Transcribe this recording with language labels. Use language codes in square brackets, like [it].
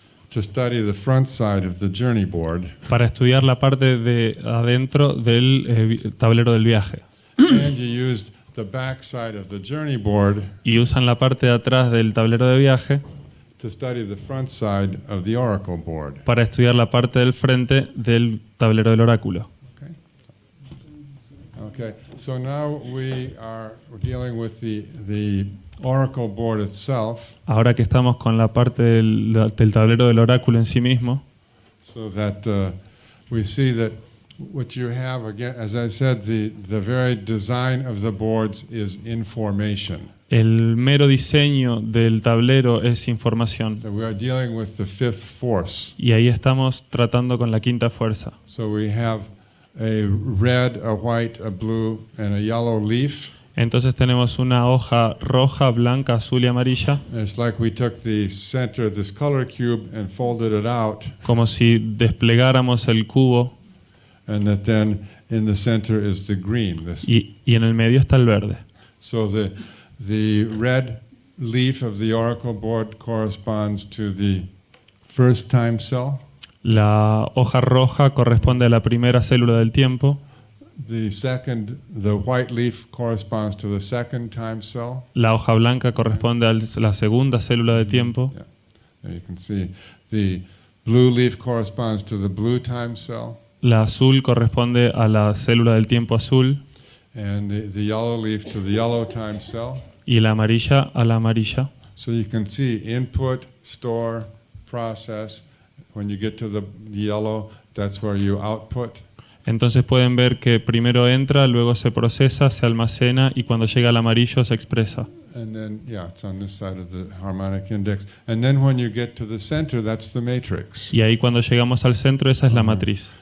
[en] to study the front side of the journey board. [es] para estudiar la parte de adentro del tablero del viaje. [en] And you use the back side of the journey board [es] Y usan la parte de atrás del tablero de viaje [en] to study the front side of the oracle board. [es] para estudiar la parte del frente del tablero del oráculo. [en] Okay, so now we're dealing with the oracle board itself, [es] Ahora que estamos con la parte del tablero del oráculo en sí mismo, [en] so that we see that what you have, again, as I said, the very design of the boards is information. [es] el mero diseño del tablero es información. [en] That we are dealing with the fifth force. [es] Y ahí estamos tratando con la quinta fuerza. [en] So we have a red, a white, a blue, and a yellow leaf. [es] Entonces tenemos una hoja roja, blanca, azul y amarilla, [en] And it's like we took the center of this color cube and folded it out, [es] como si desplegáramos el cubo [en] and that then in the center is the green. [es] y en el medio está el verde. [en] So the red leaf of the oracle board corresponds to the first time cell. [es] La hoja roja corresponde a la primera célula del tiempo, [en] The white leaf corresponds to the second time cell. [es] la hoja blanca corresponde a la segunda célula de tiempo, [en] Yeah. There you can see the blue leaf corresponds to the blue time cell, [es] la azul corresponde a la célula del tiempo azul [en] and the yellow leaf to the yellow time cell. [es] y la amarilla a la amarilla. [en] So you can see input, store, process. When you get to the yellow, that's where you output. [es] Entonces pueden ver que primero entra, luego se procesa, se almacena y cuando llega al amarillo se expresa. [en] And then, yeah, it's on this side of the harmonic index. And then when you get to the center, that's the matrix. [es] Y ahí cuando llegamos al centro, esa es la matriz.